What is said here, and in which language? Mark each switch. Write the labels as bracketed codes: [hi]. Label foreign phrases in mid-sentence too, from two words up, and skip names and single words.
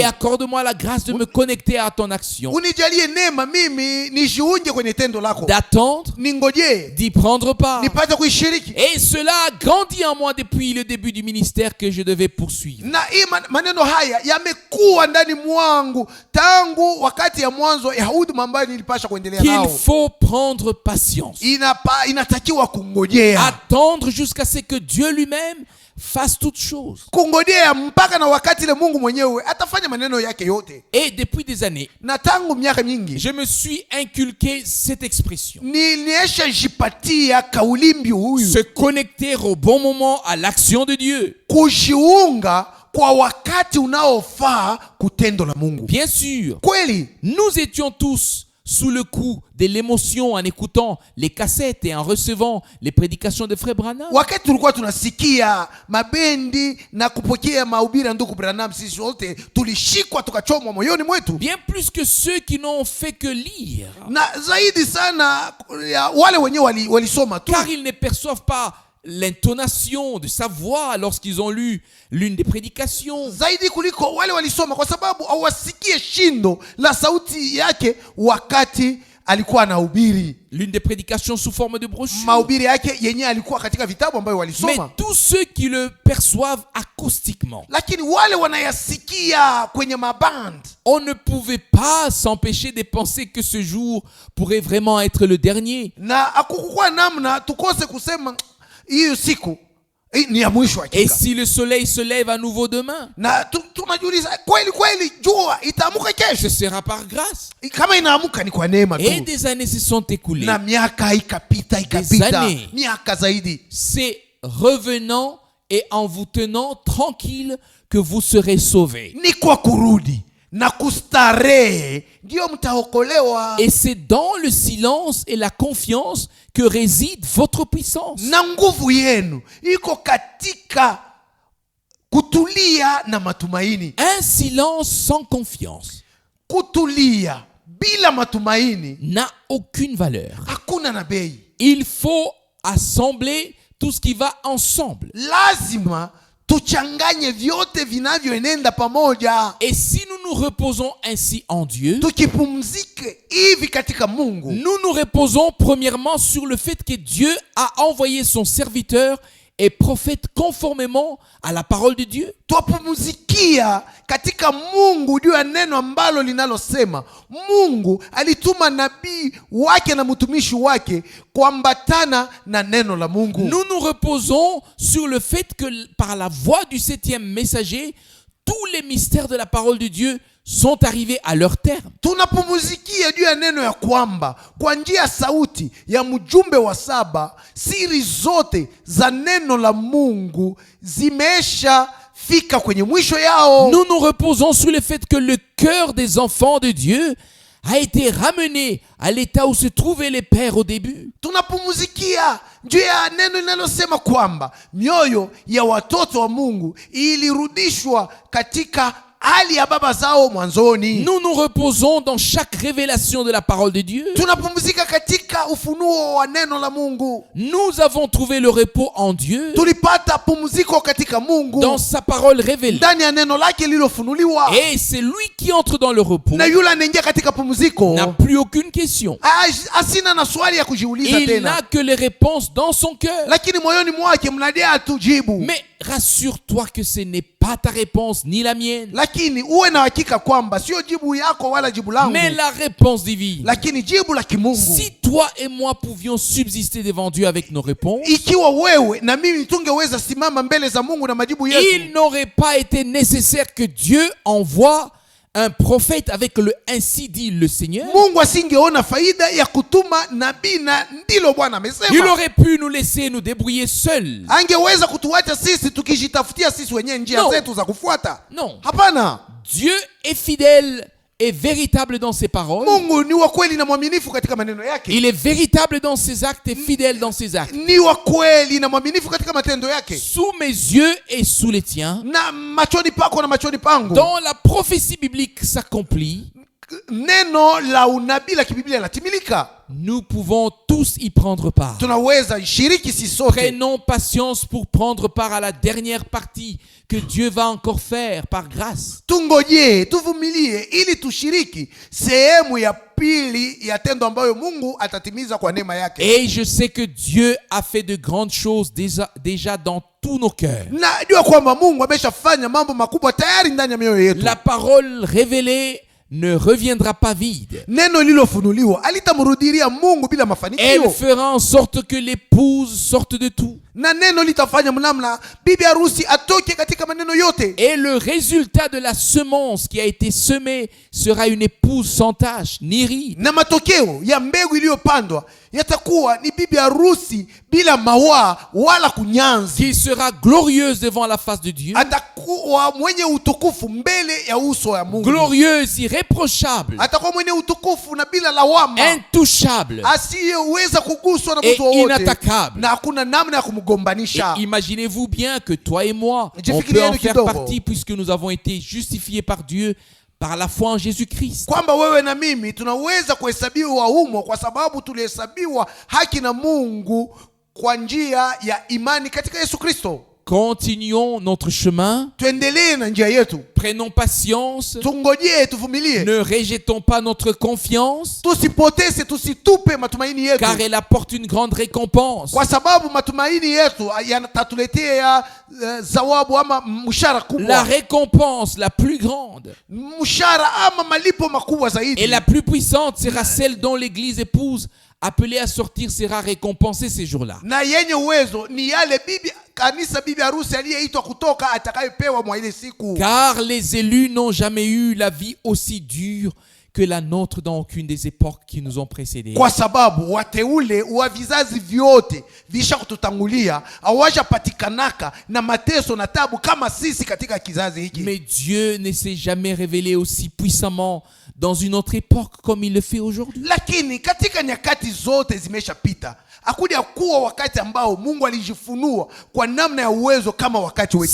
[fr] et accorde-moi la grâce de me connecter à ton action, [sw] Unijalie neema mimi nishiunje kwenye tendo lako. [fr] d'attendre, [sw] Ningojee [fr] d'y prendre part. [sw] nipate kuishiriki. [fr] Et cela a grandi en moi depuis le début du ministère que je devais poursuivre. [sw] Na hii maneno haya yamekuwa ndani mwangu tangu wakati ya mwanzo ya huduma ambayo nilipasha kuendelea [fr] Qu'il [sw] nao. [fr] faut prendre patience. [sw] Inatakiwa kungojea. [fr] Attendre jusqu'à ce que Dieu lui-même fasse toutes choses. [sw] Kungojea mpaka na wakati ile Mungu mwenyewe atafanya maneno yake yote. [fr] Et depuis des années, [sw] Na tangu miaka nyingi [fr] je me suis inculqué cette expression. [sw] niliesha jipatia kaulimbi huyu. [fr] Se connecter au bon moment à l'action de Dieu. [sw] Kujiunga kwa wakati unaofaa kutendo la Mungu. [fr] Bien sûr, [sw] Kweli [fr] nous étions tous sous le coup de l'émotion en écoutant les cassettes et en recevant les prédications de Frère Branham. [sw] wakati tulikuwa tunasikia mabendi na kupokea mahubiri ya ndugu Branham, sisi wote tulishikwa tukachomwa moyoni mwetu. [fr] Bien plus que ceux qui n'ont fait que lire. [sw] Na zaidi sana ya wale wenyewe walisoma tu. [fr] Car ils ne perçoivent pas l'intonation de sa voix lorsqu'ils ont lu l'une des prédications. [sw] zaidi kuliko wale walisoma, kwa sababu hawasikie shindo la sauti yake wakati alikuwa anahubiri. [fr] L'une des prédications sous forme de brochure. [sw] Mahubiri yake yenyewe alikuwa katika vitabu ambayo [fr] Mais [sw] walisoma. [fr] tous ceux qui le perçoivent acoustiquement, [sw] Lakini wale wanayasikia kwenye maband, [fr] on ne pouvait pas s'empêcher de penser que ce jour pourrait vraiment être le dernier. [sw] na hakukuwa namna tukose kusema hiyo siku ni ya mwisho [fr] Et [sw] hakika. [fr] si le soleil se lève à nouveau demain, [sw] Na tunajiuliza kweli kweli jua itaamuka [fr] ce [sw] kesho? [fr] sera par grâce. [sw] Kama inaamuka ni kwa neema [fr] Et [sw] tu. [fr] des années se sont écoulées. [sw] Na miaka ikapita [fr] années. [sw] miaka zaidi. [fr] C'est revenant et en vous tenant tranquille que vous serez sauvés. [sw] Ni kwa kurudi na kustarehe ndio mtaokolewa. [fr] Et c'est dans le silence et la confiance que réside votre puissance. [sw] Na nguvu yenu iko katika kutulia na matumaini. [fr] Un silence sans confiance [sw] Kutulia bila matumaini [fr] n'a aucune valeur. [sw] hakuna na bei. [fr] Il faut assembler tout ce qui va ensemble. [sw] Lazima tuchanganye vyote vinavyoenenda pamoja, [fr] Et si nous nous reposons ainsi en Dieu, [sw] tukipumzike hivi katika Mungu. [fr] nous nous reposons premièrement sur le fait que Dieu a envoyé son serviteur et prophète conformément à la parole de Dieu. [sw] Twapumzikia katika Mungu juu ya neno ambalo linalosema Mungu alituma nabii wake na mtumishi wake kuambatana na neno la Mungu. [fr] Nous nous reposons sur le fait que par la voix du 7e messager, tous les mystères de la parole de Dieu sont arrivés à leur terme. [sw] Tunapumzikia juu ya neno ya kwamba kwa njia ya sauti ya mjumbe wa 7 siri zote za neno la Mungu zimesha fika kwenye mwisho yao. [fr] Nous nous reposons sur le fait que le cœur des enfants de Dieu a été ramené à l'état où se trouvaient les pères au début. [sw] Tunapumzikia juu ya neno linalosema kwamba mioyo ya watoto wa Mungu ilirudishwa katika hali ya baba zao mwanzoni. [fr] Nous nous reposons dans chaque révélation de la parole de Dieu. [sw] Tunapumzika katika ufunuo wa neno la Mungu. [fr] Nous avons trouvé le repos en Dieu, [sw] Tulipata pumziko katika Mungu [fr] dans sa parole révélée. [sw] ndani ya neno lake lililofunuliwa. [fr] Et c'est lui qui entre dans le repos [sw] Na yule anaingia katika pumziko [fr] n'a plus aucune question. [sw] asina na swali ya kujiuliza [fr] Il [sw] tena, [fr] n'a que les réponses dans son cœur. [sw] lakini moyoni mwake mnajaa tu jibu. [fr] Mais rassure-toi que ce n'est pas ta réponse ni la mienne, [sw] Lakini uwe na hakika kwamba sio jibu yako wala jibu langu, [fr] mais la réponse divine. [sw] lakini jibu la kimungu. [fr] Si toi et moi pouvions subsister devant Dieu avec nos réponses, [sw] Ikiwa wewe na mimi tungeweza simama mbele za Mungu na majibu yetu, [fr] il n'aurait pas été nécessaire que Dieu envoie un prophète avec le ainsi dit le Seigneur. [sw] Mungu asingeona faida ya kutuma nabii, na ndilo Bwana [fr] Il [sw] amesema. [fr] aurait pu nous laisser nous débrouiller seuls. [sw] Angeweza kutuacha sisi tukijitafutia sisi wenyewe njia [fr] No. [sw] zetu za kufuata. [fr] Non. [sw] Hapana. [fr] Dieu est fidèle et véritable dans ses paroles. [sw] Mungu ni wa kweli na mwaminifu katika maneno yake. [fr] Il est véritable dans ses actes et fidèle dans ses actes. [sw] Ni wa kweli na mwaminifu katika matendo yake. [fr] Sous mes yeux et sous les tiens, [sw] Na machoni pako na machoni pangu, [fr] dans la prophétie biblique s'accomplit, [sw] neno la unabii la kibiblia latimilika. [fr] nous pouvons tous y prendre part. [sw] Tunaweza shiriki sisi sote. [fr] Prenons patience pour prendre part à la dernière partie que Dieu va encore faire par grâce. [sw] Tungojee, tuvumilie ili tushiriki sehemu ya pili ya tendo ambayo Mungu atatimiza kwa neema yake. [fr] Et je sais que Dieu a fait de grandes choses déjà dans tous nos cœurs. [sw] Najua kwamba Mungu ameshafanya mambo makubwa tayari ndani ya mioyo yetu. [fr] La parole révélée ne reviendra pas vide. [sw] Neno lilofunuliwa alitamrudilia Mungu bila [fr] Elle [sw] mafanikio. [fr] fera en sorte que l'épouse sorte de tout. [sw] Na neno litafanya mnamna bibi harusi atoke katika maneno yote. [fr] Et le résultat de la semence qui a été semée sera une épouse sans tache ni ride. [sw] Na matokeo ya mbegu iliyopandwa yatakuwa ni bibi harusi bila mawaa wala kunyanzi. [fr] Qui sera glorieuse devant la face de Dieu. [sw] Atakuwa mwenye utukufu mbele ya uso ya Mungu. [fr] Glorieuse, irréprochable, [sw] Atakuwa mwenye utukufu na bila lawama, [fr] intouchable [sw] asiyeweza kuguswa na [fr] et [sw] mtu wowote, [fr] inattaquable. [sw] na hakuna namna ya kumgombanisha. [fr] Et imaginez-vous bien que toi et moi, on peut [sw] Jifikirieni [fr] en faire [sw] kidogo. [fr] partie puisque nous avons été justifiés par Dieu par la foi en Jésus-Christ. [sw] Kwamba wewe na mimi tunaweza kuhesabiwa humo kwa sababu tulihesabiwa haki na Mungu kwa njia ya imani katika Yesu Kristo. [fr] Continuons notre chemin. [sw] Tuendelee na njia yetu. [fr] Prenons patience. [sw] Tungojee, tuvumilie. [fr] Ne rejetons pas notre confiance, [sw] Tusipoteze, tusitupe matumaini yetu. [fr] car elle apporte une grande récompense. [sw] Kwa sababu matumaini yetu yatatuletea zawabu ama mshahara [fr] La [sw] kubwa. [fr] récompense la plus grande [sw] Mshahara ama malipo makubwa zaidi. [fr] et la plus puissante sera celle dont l'Église épouse, appelée à sortir, sera récompensée ces jours-là. [sw] Na yenye uwezo ni yale kanisa bibi harusi aliyeitwa kutoka atakayepewa mwa ile siku. [fr] Car les élus n'ont jamais eu la vie aussi dure que la nôtre dans aucune des époques qui nous ont précédés. [sw] Kwa sababu wateule wa vizazi vyote visha kututangulia hawajapatikanaka na mateso na tabu kama sisi katika kizazi hiki. [fr] Mais Dieu ne s'est jamais révélé aussi puissamment dans une autre époque comme il le fait aujourd'hui. [sw] Lakini katika nyakati zote zimeshapita, hakuja kuwa wakati ambao Mungu alijifunua kwa namna ya uwezo kama wakati wetu.